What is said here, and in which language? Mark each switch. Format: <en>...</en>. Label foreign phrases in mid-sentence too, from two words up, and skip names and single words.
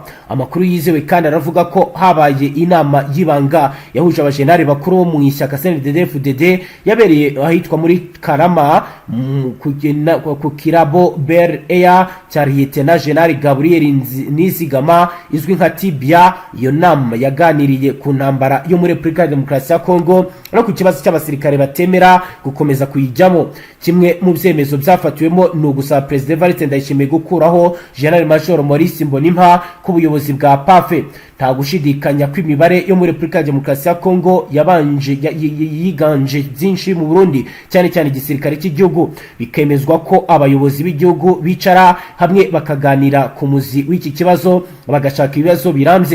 <rw>Amakuru yizewe kandi aravuga ko habaye inama y'ibanga yahuje abajenari bakuru bo mu ishyaka CNDD-FDD yabereye ahitwa muri Karama ku kirabo Bel Air cyariyete na General Gabriel Nizigama izwi nka Tibia. Iyo nama yaganiriye ku ntambara yo muri Repubulika ya Demokarasi ya Kongo no ku kibazo cy'abasirikare batemera gukomeza kuyijyamo. Kimwe mu byemezo byafatiwemo ni ugusaba President Evariste Ndayishimiye gukuraho General Major Maurice Mbonimpa ku buyobozi bwa PAFE. Nta gushidikanya ko imibare yo muri Repubulika ya Demokarasi ya Kongo yiganje byinshi mu Burundi, cyane cyane igisirikare cy'igihugu. Bikemezwa ko abayobozi b'igihugu bicara hamwe bakaganira ku muzi w'iki kibazo, bagashaka ibibazo birambye.</rw>